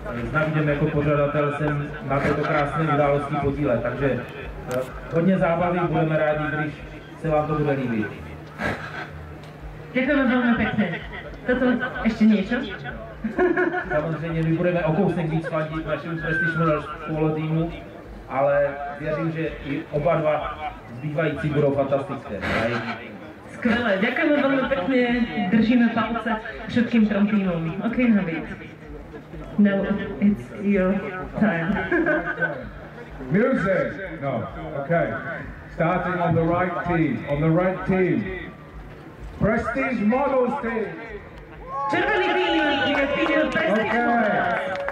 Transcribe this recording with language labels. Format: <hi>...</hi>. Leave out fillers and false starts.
<cs>S Navidem jako pořadatel jsem na této krásné události podílet, takže hodně zábavy, budeme rádi, když se vám to bude líbit.</cs> <sk>Ďakujeme veľmi pekne. Toto ešte niečo?</sk> <cs>Samozřejmě my budeme o kousek víc fandit našemu Prestige Models polo týmu, ale věřím, že i oba 2 zbývající budou fantastické.</cs> <sk>Skvelé, ďakujeme veľmi pekne, držíme palce všetkým 3 týmom.</sk> <en>OK, Navid. Now it's your time. Music! No, okay. Starting on the right team. Prestige Models team.</en> <cs>Červený tým je tým Prestige Models.</cs>